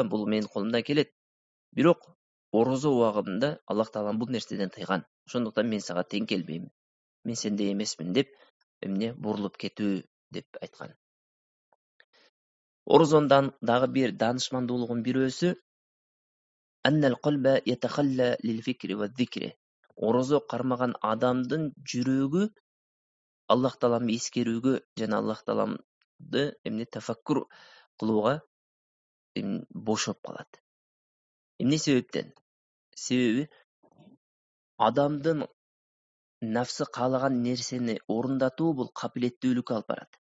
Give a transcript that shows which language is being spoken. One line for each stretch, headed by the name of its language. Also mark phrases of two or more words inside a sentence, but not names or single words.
Kyrgyz: Бул менин колумдан келет. Бирок орозо убагында Аллах Таалам бул нерседен тыйган. Ошондуктан мен сага тең келбеймин. Мен сендей эмесмин" деп эмне бурулуп кетүү деп айткан. Орозондан дагы бир данышмандуулугун бирөөсү
Arabic: أن القلب يتخلى للفكر والذكر.
Kyrgyz: Орозо кармаган адамдын жүрөгү Аллах Тааламды эскерүүгө жана Аллах Тааламды эмне тафаккур кылууга бошоп калат. Эмне себептен? Себеби адамдын нафсы каалаган нерсени орундатуу бул капилеттүүлүккө алып барат.